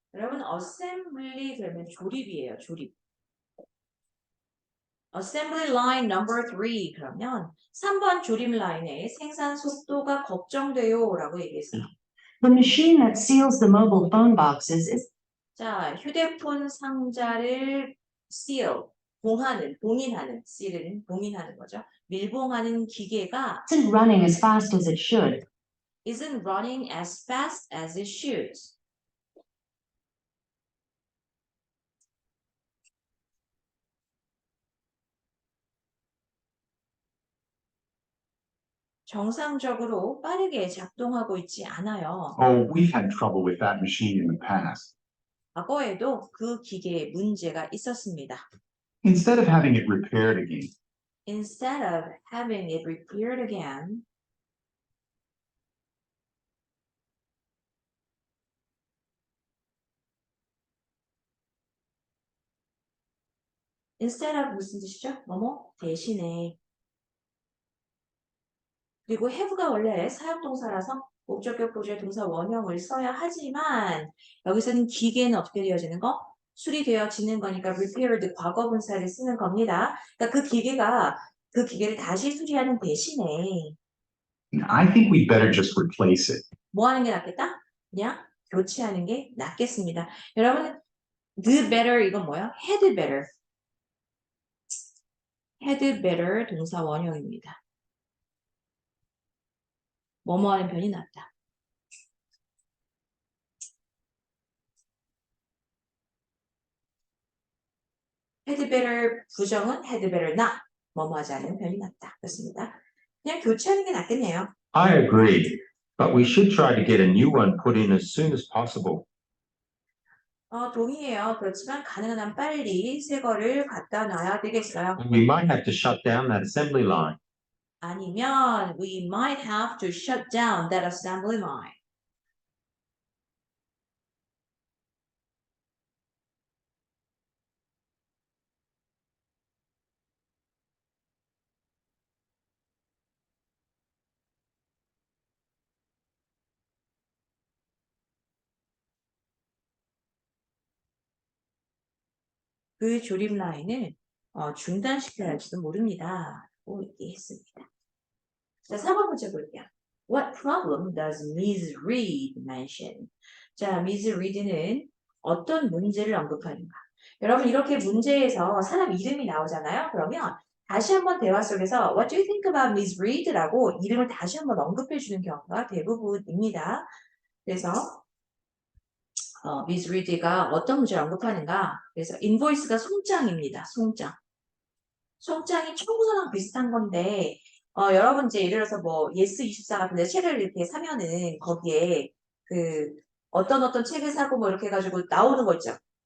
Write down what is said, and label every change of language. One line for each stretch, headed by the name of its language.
Korean: 여러분, assembly 그러면 조립이에요, 조립.
English: assembly line number 3
Korean: 그러면 3번 조립 라인의 생산 속도가 걱정돼요 라고 얘기했어요.
English: The machine that seals the mobile phone boxes is
Korean: 자, 휴대폰 상자를 seal, 봉인하는, seal은 봉인하는 거죠. 밀봉하는 기계가
English: isn't running as fast as it should. isn't running as fast as it should.
Korean: 정상적으로 빠르게 작동하고 있지 않아요.
English: Oh, we've had trouble with that machine in the past.
Korean: 과거에도 그 기계에 문제가 있었습니다.
English: Instead of having it repaired again, Instead of having it repaired again, instead of
Korean: 무슨 뜻이죠? 뭐뭐 대신에. 그리고 have가 원래 사역동사라서 목적격 보조의 동사 원형을 써야 하지만 여기서는 기계는 어떻게 되어지는 거? 수리되어지는 거니까 repaired 과거분사를 쓰는 겁니다. 그러니까 그 기계를 다시 수리하는 대신에
English: I think we'd better just replace it.
Korean: 뭐 하는 게 낫겠다? 그냥 교체하는 게 낫겠습니다. 여러분, the better 이건 뭐야? had better. had better 동사 원형입니다. 뭐뭐 하는 편이 낫다. had better 부정은 had better not. 뭐뭐 하지 않는 편이 낫다. 그렇습니다. 그냥 교체하는 게 낫겠네요.
English: I agree, but we should try to get a new one put in as soon as possible.
Korean: 동의해요. 그렇지만 가능한 한 빨리 새 거를 갖다 놔야 되겠어요.
English: We might have to shut down that assembly line. 아니면 we might have to shut down that assembly line.
Korean: 그 조립 라인을 중단시켜야 할지도 모릅니다. 라고 얘기했습니다. 자, 4번 문제 볼게요.
English: What problem does Ms. Reed mention? 자, Ms.
Korean: Reed는 어떤 문제를 언급하는가? 여러분, 이렇게 문제에서 사람 이름이 나오잖아요. 그러면 다시 한번 대화 속에서
English: What do you think about Ms. Reed?
Korean: 라고 이름을 다시 한번 언급해 주는 경우가 대부분입니다. 그래서 Ms. Reed가 어떤 문제를 언급하는가? 그래서 인보이스가 송장입니다. 송장. 송장이 청구서랑 비슷한 건데 여러분 이제 예를 들어서 뭐 예스24 같은 데 책을 이렇게 사면은 거기에 그 어떤 책을 사고 뭐 이렇게 해가지고 나오는 거 있죠.